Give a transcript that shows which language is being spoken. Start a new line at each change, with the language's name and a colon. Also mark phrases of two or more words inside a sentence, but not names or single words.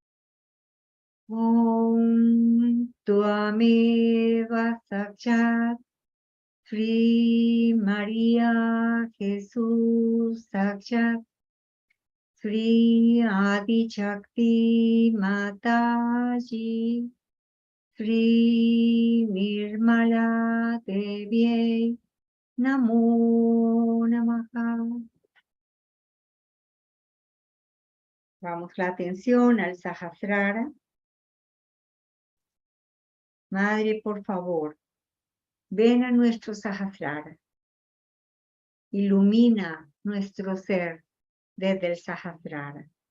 Sanskrit: ॐ त्वमेव साक्षात् श्री María Jesús साक्षात् श्री आदि शक्ति माताजी श्री निर्मला देवी नमो नमः.
Spanish: Vamos la atención al Sahasrara. Madre, por favor, ven a nuestro Sahasrara. Ilumina nuestro ser desde el Sahasrara.